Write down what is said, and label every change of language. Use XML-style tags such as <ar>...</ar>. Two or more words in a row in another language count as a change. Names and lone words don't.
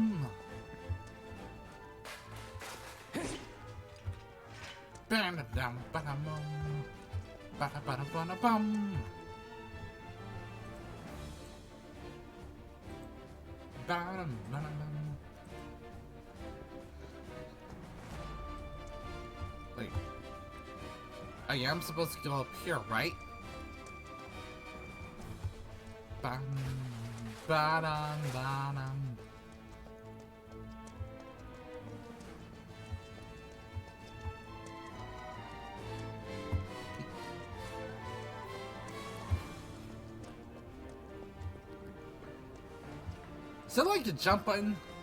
<en>Ba-da-dum, ba-da-bum. Ba-da-ba-da-ba-da-bum. Ba-dum, ba-da-bum. Wait. I am supposed to go up here, right? Bam, ba-dum, ba-dum. Is that like the jump button?</en>